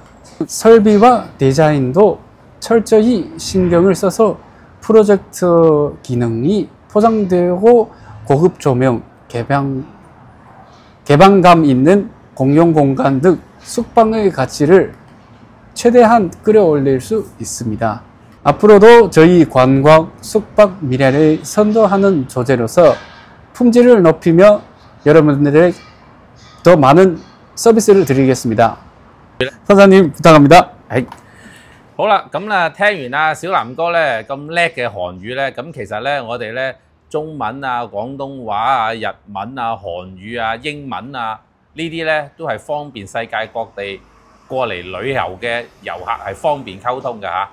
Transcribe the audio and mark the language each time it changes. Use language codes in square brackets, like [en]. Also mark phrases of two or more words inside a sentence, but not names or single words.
[ko] 설비와 디자인도 철저히 신경을 써서 프로젝트 기능이 포장되고 고급 조명, 개방감 있는 공용 공간 등 숙박의 가치를 최대한 끌어올릴 수 있습니다. 앞으로도 저희 관광 숙박 미래를 선도하는 조제로서 품질을 높이며 여러분들에게 더 많은 서비스를 드리겠습니다. 사장님 부탁합니다. [yue] 好啦，咁啦，聽完阿小南哥咧咁叻嘅韓語咧，咁其實咧我哋咧中文啊、廣東話啊、日文啊、韓語啊、英文啊呢啲咧都係方便世界各地過嚟旅遊嘅遊客係方便溝通嘅嚇。